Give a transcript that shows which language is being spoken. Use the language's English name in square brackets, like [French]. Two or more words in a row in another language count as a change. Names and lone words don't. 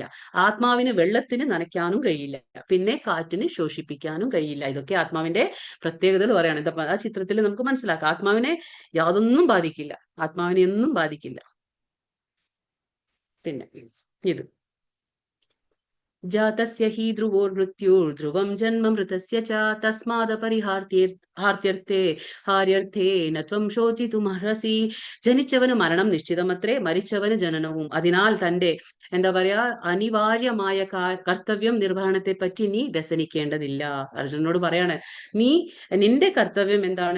[Malayalam] ആത്മാവിന് വെള്ളത്തിന് നനയ്ക്കാനും കഴിയില്ല. പിന്നെ കാറ്റിന് ശോഷിപ്പിക്കാനും കഴിയില്ല. ഇതൊക്കെ ആത്മാവിന്റെ പ്രത്യേകതകൾ പറയാണ്. എന്താ ആ ചിത്രത്തിൽ നമുക്ക് മനസ്സിലാക്കാം. ആത്മാവിനെ യാതൊന്നും ബാധിക്കില്ല, ആത്മാവിനെ ഒന്നും ബാധിക്കില്ല. പിന്നെ ഇത് [Sanskrit] जातस्य हि ध्रुवोर्मृत्युर्ध्रुवं जन्म मृतस्य च तस्मादपरिहार्त्यर्थे हार्यर्थे नत्वं शोचितुमर्हसि. [Malayalam] ജനിച്ചവന് മരണം നിശ്ചിതമത്രേ, മരിച്ചവന് ജനനവും. അതിനാൽ തന്റെ എന്താ പറയാ അനിവാര്യമായ കർത്തവ്യം നിർവഹണത്തെ പറ്റി നീ വ്യസനിക്കേണ്ടതില്ല. അർജുനനോട് പറയാണ്, നിന്റെ കർത്തവ്യം എന്താണ്?